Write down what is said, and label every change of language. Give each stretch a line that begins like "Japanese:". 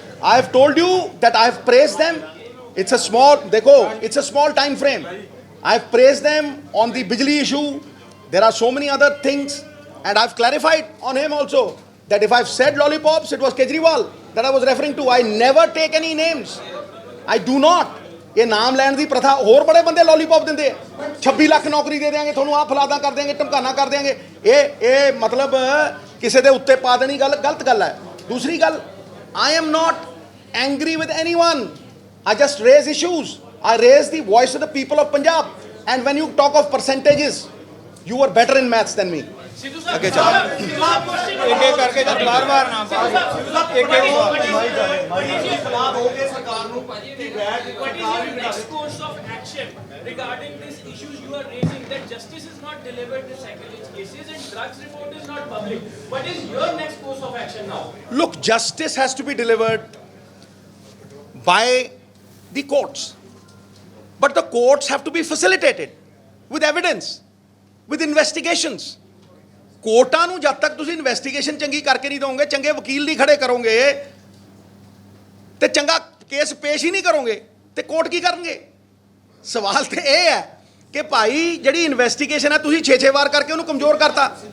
English: I have told you that I have praised them. It's a small time frame. I have praised them on the Bijli issue. There are so many other things, and I've clarified on him also that if I've said lollipops, it was Kejriwal that I was referring to. I never take any names. I do not.
Punjabi: ਇਹ ਨਾਮ ਲੈਣ ਦੀ ਪ੍ਰਥਾ ਹੋਰ ਬੜੇ ਬੰਦੇ lollipop ਦਿੰਦੇ ਆ। 26 ਲੱਖ ਨੌਕਰੀ ਦੇ ਦੇਾਂਗੇ ਤੁਹਾਨੂੰ, ਆਹ ਫਲਾਦਾ ਕਰ ਦੇਾਂਗੇ, ਧਮਕਾਨਾ ਕਰ ਦੇਾਂਗੇ। ਇਹ ਮਤਲਬ ਕਿਸੇ ਦੇ ਉੱਤੇ ਪਾ ਦੇਣੀ ਗੱਲ ਗਲਤ ਗੱਲ ਹੈ। ਦੂਸਰੀ ਗੱਲ,
English: I am not angry with anyone. I just raise issues. I raise the voice of the people of Punjab. And when you talk of percentages, you are better in maths than me.
Punjabi: ਅੱਗੇ ਚੱਲ
Hindi: एक एक करके जब बार-बार नाम एक एक सवाल हो गए सरकार
Punjabi: ਨੂੰ ਕਿ
English: What what is your next course of action regarding these issues you are raising that justice is not delivered in Sackville cases and drugs report is not public? What is your next course of action now? Look, justice has to be delivered. by the courts. But the courts have to be facilitated with evidence, with investigations.
Punjabi: ਕੋਰਟਾਂ ਨੂੰ ਜਦ ਤੱਕ ਤੁਸੀਂ investigation ਚੰਗੀ ਕਰਕੇ ਨਹੀਂ ਦੋਗੇ, ਚੰਗੇ ਵਕੀਲ ਨਹੀਂ ਖੜੇ ਕਰੋਗੇ ਤੇ ਚੰਗਾ ਕੇਸ ਪੇਸ਼ ਹੀ ਨਹੀਂ ਕਰੋਗੇ ਤੇ ਕੋਰਟ ਕੀ ਕਰਨਗੇ? ਸਵਾਲ ਤੇ ਇਹ ਹੈ ਕਿ ਭਾਈ ਜਿਹੜੀ ਇਨਵੈਸਟੀਗੇਸ਼ਨ ਹੈ ਤੁਸੀਂ 6-6 ਵਾਰ ਕਰਕੇ ਉਹਨੂੰ ਕਮਜ਼ੋਰ ਕਰਤਾ।